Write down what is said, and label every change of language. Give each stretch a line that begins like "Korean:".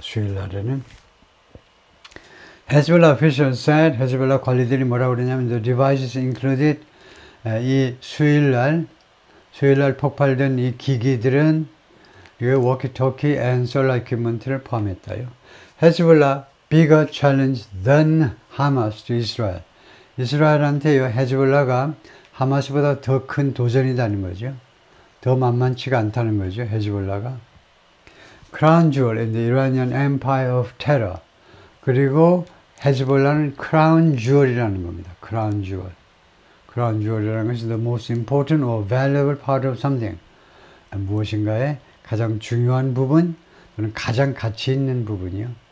Korean: 수요일 날에는.
English: Hezbollah officials said,
Korean: Hezbollah 관리들이 뭐라고 그러냐면
English: the devices included
Korean: 이 수요일날 폭발된 이 기기들은 이 워키토키
English: and solar equipment
Korean: 를 포함했다요.
English: Hezbollah bigger challenge than Hamas to Israel.
Korean: 이스라엘한테요, 헤즈볼라가 하마스보다 더 큰 도전이라는 거죠. 더 만만치가 않다는 거죠, 헤즈볼라가.
English: Crown Jewel in the Iranian Empire of Terror.
Korean: 그리고 헤즈볼라는 크라운 주얼이라는 겁니다. 크라운 주얼. 크라운 주얼이라는 것이
English: the most important or valuable part of something.
Korean: 무엇인가의 가장 중요한 부분 또는 가장 가치 있는 부분이요.